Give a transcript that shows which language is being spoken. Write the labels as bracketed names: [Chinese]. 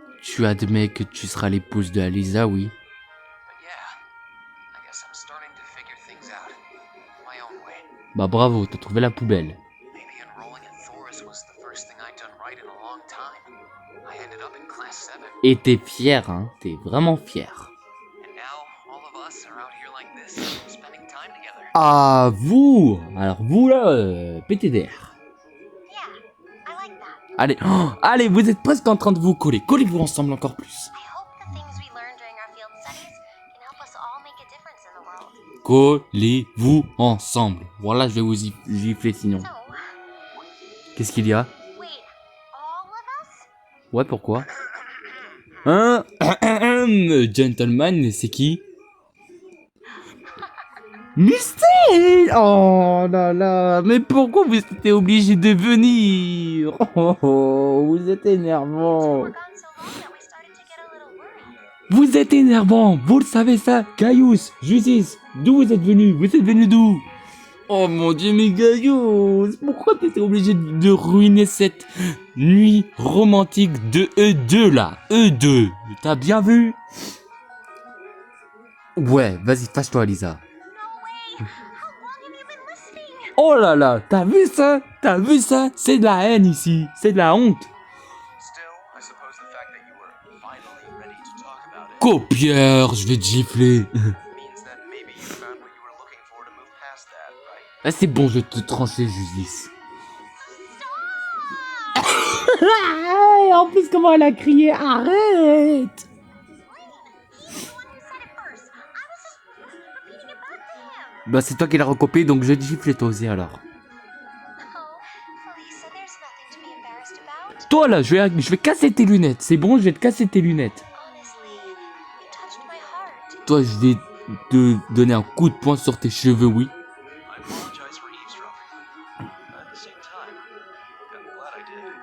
[French] Tu admets que tu seras l'épouse de Alisa, oui. [English] But yeah, I guess I'm starting to figure things out. My own way. [French] Bah bravo, t'as trouvé la poubelle. [English] Maybe enrolling in Thoris was the first thing I'd done write in a long time. I ended up in class 7, [French] Et t'es fier, hein. T'es vraiment fier. [English] and now all of us are out here like this, spending time together. [French] Ah, vous. Alors vous là, PTDR. [English] Yeah, I like that. [French] Allez, oh, allez, vous êtes presque en train de vous coller. Collez-vous ensemble encore plus. [English] I hope the things we learn during our field studies can help us all make a difference in the world. [French] Collez-vous ensemble. Voilà, je vais vous gifler sinon. [English] So, [French] Qu'est-ce qu'il y a? [English] wait, all of us? [French] Ouais, pourquoi? Hein? Gentleman, c'est qui? Mystère! Oh là là, mais pourquoi vous étiez obligé de venir? Oh, vous êtes énervant. [English] We're gone so long that we started to get a little worried. [French] Vous êtes énervant, vous le savez ça? Gaius, Justice, d'où vous êtes venu? Vous êtes venu d'où? Oh mon dieu, mais Gaius, pourquoi t'étais obligé de ruiner cette nuit romantique de E2 là? E2, t'as bien vu? Ouais, vas-y, fâche-toi, Lisa. [English] No way! How long have you been listening? [French] Oh là là, t'as vu ça? T'as vu ça? C'est de la haine ici, c'est de la honte. [English] Still, I suppose the fact that you were finally ready to talk about it [French] Copieur, je vais te gifler. [English] means that maybe you found what you were looking for to move past that, right? [French] Ah, c'est bon, je vais te trancher, Justice. En plus, comment elle a crié? Arrête! [English] He's the one who said it first. I was just repeating it back to him. [French] Bah, c'est toi qui l'as recopié, donc je vais te gifler toi aussi alors. [English] Oh, Lisa, there's nothing to be embarrassed about. [French] Toi là, je vais casser tes lunettes. C'est bon, je vais te casser tes lunettes. [English] Honestly, you touched my heart. [French] Toi, je vais te donner un coup de poing sur tes cheveux, oui. [English] I apologize for eavesdropping. At the same time, I'm glad I did.